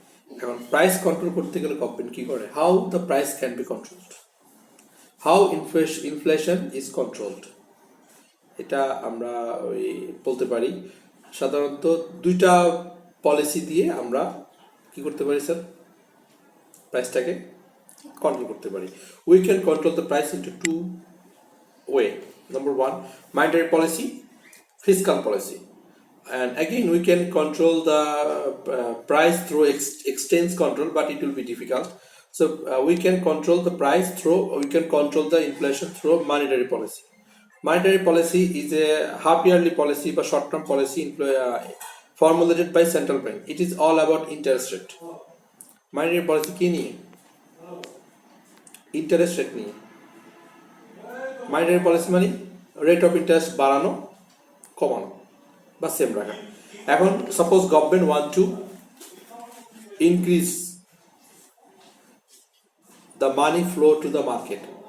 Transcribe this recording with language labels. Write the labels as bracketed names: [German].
[Bangla] এখন price control করতে গেলে গভর্নমেন্ট কি করে? [English] How the price can be controlled, how inflation is controlled. [Bangla] এটা আমরা ওই বলতে পারি সাধারণত দুইটা পলিসি দিয়ে আমরা কি করতে পারি স্যার, প্রাইসটাকে কন্ট্রোল করতে পারি। [English] We can control the price into two way. Number one, monetary policy, fiscal policy, and again we can control the price through exchange control, but it will be difficult. So we can control the price through, we can control the inflation through monetary policy. Monetary policy is a half yearly policy বা short term policy formulated by central bank. It is all about interest rate. [Bangla] Monetary policy কি নিয়ে? Interest rate নিয়ে। monetary policy মানে rate of interest বাড়ানো, কমানো বা same রাখা। [English] এখন suppose government want to increase the money flow to the market.